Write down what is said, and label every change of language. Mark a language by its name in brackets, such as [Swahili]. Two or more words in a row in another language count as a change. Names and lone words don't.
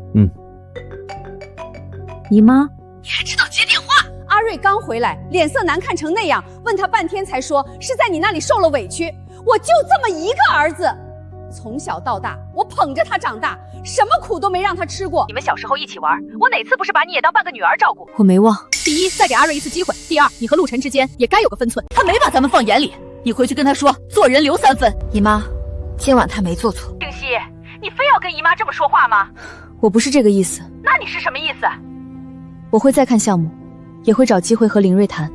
[Chinese] 姨媽，你还知道接電話？阿瑞剛回來，臉色難看成那樣，問他半天才說是在你那裡受了委屈。我就這麼一個兒子，從小到大我捧着他長大，什麼苦都沒讓他吃過。你們小時候一起玩，我哪次不是把你也當半個女兒照顧？我沒忘。第一，再給阿瑞一次機會；第二，你和陸晨之間也該有個分寸。他沒把咱們放眼裡，你回去跟他說，做人留3分。姨媽，今晚他沒做錯。靜熙，你非要跟姨媽這麼說話嗎？我不是這個意思。那你是什麼意思？我會再看項目，也會找機會和林睿談。